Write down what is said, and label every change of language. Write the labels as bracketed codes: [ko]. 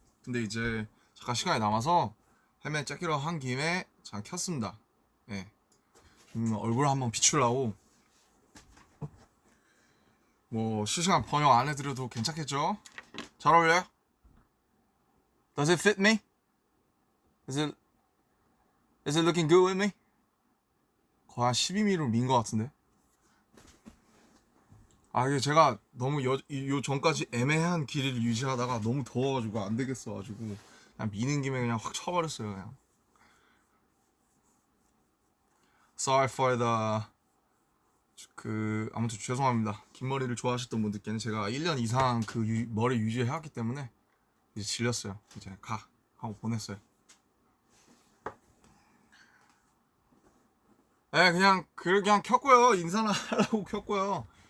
[ko] 근데 이제 잠깐 시간이 남아서 헬멧 째기로 한 김에 잠깐 켰습니다. 예. 얼굴 한번 비추려고. 뭐 실시간 번역 안 해드려도 괜찮겠죠? 잘 어울려요? [en] Does it fit me? Is it looking good with me? [ko] 거의 한 12mm로 민 것 같은데. 이게 제가 너무 요 전까지 애매한 길이를 유지하다가 너무 더워가지고 안 되겠어가지고 그냥 미는 김에 그냥 확 쳐버렸어요, 그냥. [en] Sorry for the [ko] 아무튼 죄송합니다. 긴 머리를 좋아하셨던 분들께는 제가 1년 이상 그 머리 유지해왔기 때문에 이제 질렸어요. 이제 하고 보냈어요. 네, 그냥 켰고요. 인사나 하려고 켰고요.